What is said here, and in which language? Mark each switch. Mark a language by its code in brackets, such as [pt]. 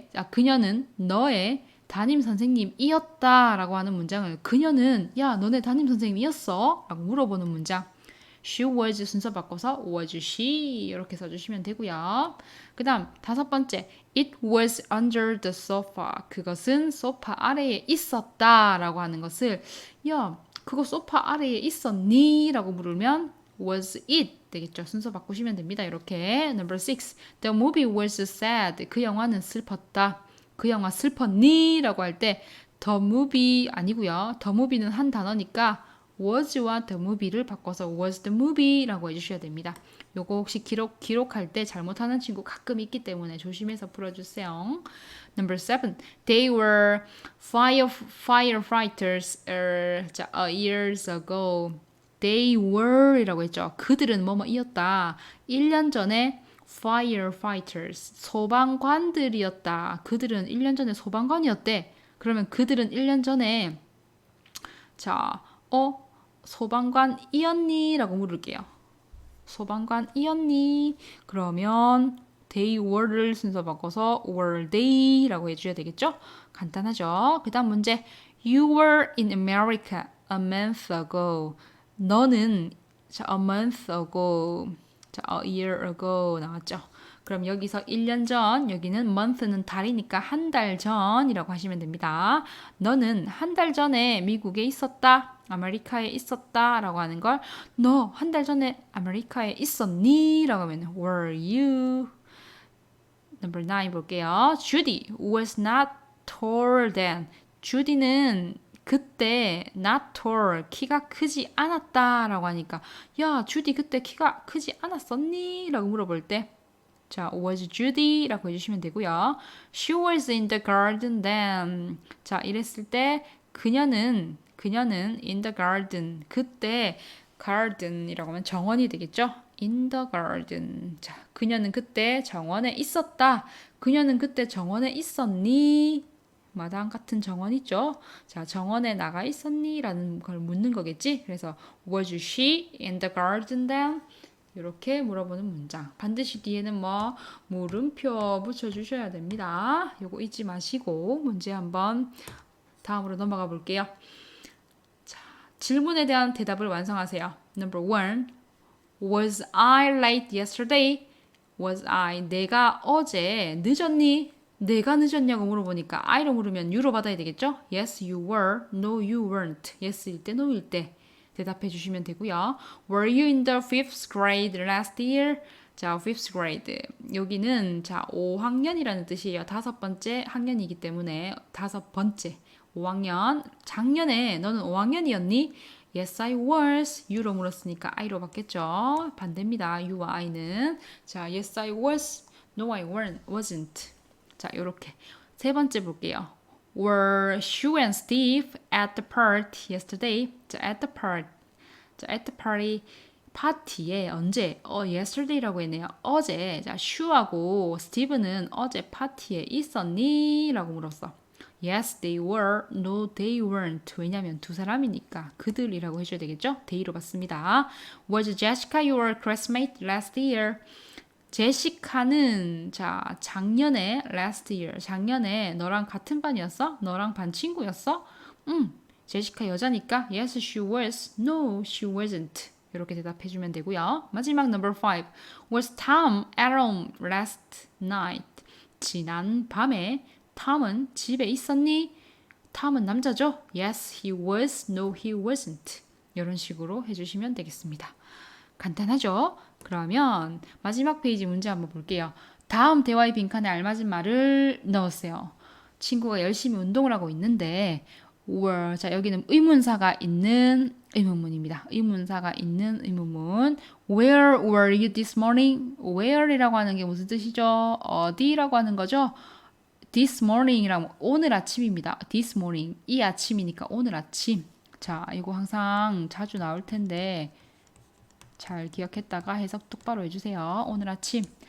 [ko] 그녀는 너의 담임 선생님이었다 라고 하는 문장을 그녀는 야 너네 담임 선생님이었어? 라고 물어보는 문장. [en] She was [ko] 순서 바꿔서 [en] was she [ko] 이렇게 써주시면 되고요. 그 다음 다섯 번째 [en] It was under the sofa. [ko] 그것은 소파 아래에 있었다 라고 하는 것을 야 그거 소파 아래에 있었니? 라고 물으면 [en] was it [ko] 되겠죠. 순서 바꾸시면 됩니다. [en] 이렇게 Number 6 The movie was sad. [ko] 그 영화는 슬펐다. 그 영화 슬펐니? 라고 할 때 the movie 아니고요. the movie는 한 단어니까 was와 the movie를 바꿔서 [en] was the movie [ko] 라고 해주셔야 됩니다. 요거 혹시 기록할 때 잘못하는 친구 가끔 있기 때문에 조심해서 풀어주세요. [en] Number 7. They were firefighters years ago. They were [ko] 이라고 했죠. 그들은 뭐뭐이었다. 1년 전에 firefighters 소방관들이었다. 그들은 1년 전에 소방관이었대. 그러면 그들은 1년 전에 자, 소방관이었니? 라고 물을게요. 소방관이었니? 그러면 [en] they were [ko] 를 순서 바꿔서 [en] were they [ko] 라고 해줘야 되겠죠? 간단하죠? 그 다음 문제. [en] You were in America a month ago. [ko] 너는 자, [en] a month ago, 자, a year ago 나왔죠? [ko] 그럼 여기서 1년 전, 여기는 month는 달이니까 한 달 전이라고 하시면 됩니다. 너는 한 달 전에 미국에 있었다, 아메리카에 있었다 라고 하는 걸 너 한 달 전에 아메리카에 있었니? 라고 하면 [en] were you? Number 9 볼게요. Judy was not taller than. [ko] 주디는 그때 [en] not tall, [ko] 키가 크지 않았다 라고 하니까 야, 주디 그때 키가 크지 않았었니? 라고 물어볼 때 자, [en] was Judy [ko] 라고 해주시면 되고요. [en] She was in the garden then. [ko] 자, 이랬을 때 그녀는 [en] in the garden. [ko] 그때 garden이라고 하면 정원이 되겠죠? [en] in the garden. [ko] 자, 그녀는 그때 정원에 있었다. 그녀는 그때 정원에 있었니? 마당 같은 정원 있죠? 자, 정원에 나가 있었니? 라는 걸 묻는 거겠지? 그래서 [en] was she in the garden then? [ko] 이렇게 물어보는 문장. 반드시 뒤에는 뭐 물음표 붙여주셔야 됩니다. 요거 잊지 마시고 문제 한번 다음으로 넘어가 볼게요. 자, 질문에 대한 대답을 완성하세요. [en] Number 1. Was I late yesterday? Was I [ko] 내가 어제 늦었니? 내가 늦었냐고 물어보니까 I로 물으면 You로 받아야 되겠죠? [en] Yes, you were. No, you weren't. [ko] Yes일 때, no일 때 대답해 주시면 되고요. [en] Were you in the 5th grade last year? 자, 5th grade. [ko] 여기는 자, 5학년이라는 뜻이에요. 5번째 학년이기 때문에 5번째. 5학년. 작년에 너는 5학년이었니? [en] Yes, I was. [ko] You로 물었으니까 I로 받겠죠. 반대입니다. You와 I는. 자, [en] Yes, I was. No, I wasn't. [ko] 자, 요렇게. 세 번째 볼게요. [en] Were Sue and Steve at the party yesterday? [ko] 자, [en] at the party. [ko] 파티에 언제? yesterday라고 했네요. 어제. 자, 슈하고 스티브는 어제 파티에 있었니? 라고 물었어. [en] Yes, they were. No, they weren't. [ko] 왜냐면 두 사람이니까 그들이라고 해줘야 되겠죠? they로 봤습니다. [en] Was Jessica your classmate last year? [ko] 제시카는 자 작년에 last year 작년에 너랑 같은 반이었어? 너랑 반 친구였어? 제시카 여자니까 [en] yes she was, no she wasn't [ko] 이렇게 대답해주면 되고요. 마지막 [en] number 5 was Tom at home last night? [ko] 지난 밤에 톰은 집에 있었니? 톰은 남자죠? [en] yes he was, no he wasn't [ko] 이런 식으로 해주시면 되겠습니다. 간단하죠? 그러면 마지막 페이지 문제 한번 볼게요. 다음 대화의 빈칸에 알맞은 말을 넣으세요. 친구가 열심히 운동을 하고 있는데 were, 자 여기는 의문사가 있는 의문문입니다. 의문사가 있는 의문문. [en] Where were you this morning? [ko] Where이라고 하는 게 무슨 뜻이죠? 어디라고 하는 거죠? This morning이라면 오늘 아침입니다. This morning, 이 아침이니까 오늘 아침. 자, 이거 항상 자주 나올 텐데 잘 기억했다가 해석 똑바로 해주세요. 오늘 아침.